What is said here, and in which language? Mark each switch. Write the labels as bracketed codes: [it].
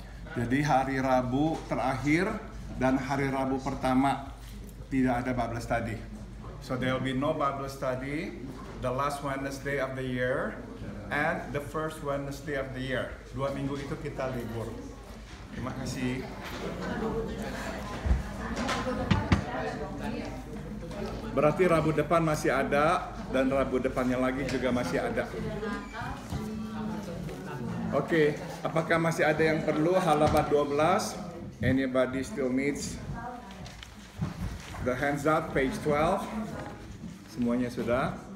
[id] Jadi hari Rabu terakhir dan hari Rabu pertama tidak ada Bible study. [en] So there will be no Bible study the last Wednesday of the year and the first Wednesday of the year. [id] 2 minggu itu kita libur. Terima kasih. Berarti Rabu depan masih ada dan Rabu depannya lagi juga masih ada. Oke, apakah masih ada yang perlu halaman 12? [en] Anybody still needs the hands up, page 12? [id] Semuanya sudah?